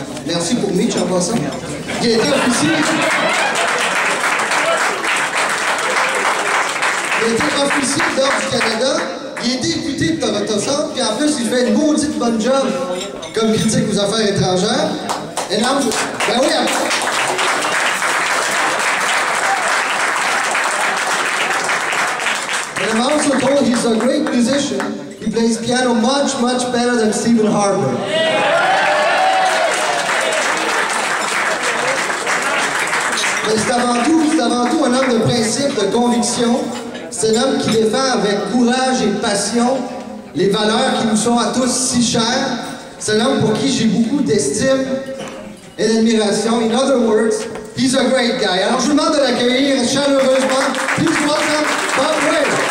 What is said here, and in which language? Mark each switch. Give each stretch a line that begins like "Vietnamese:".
French: Merci pour Mitch en passant. Il a été officier. Il a été officier d'Ordre du Canada. Il est député de Toronto Centre, puis en plus, il fait une maudite bonne job comme critique aux affaires étrangères. Et là, ben oui,
English: and I'm also told he's a great musician. He plays piano much, much better than Stephen Harper.
French: Mais c'est avant tout un homme de principe, de conviction. C'est un homme qui défend avec courage et passion les valeurs qui nous sont à tous si chères. C'est un homme pour qui j'ai beaucoup d'estime et d'admiration.
English: In other words, he's a great guy.
French: Alors je vous demande de l'accueillir chaleureusement.
English: Please welcome Bob Ray.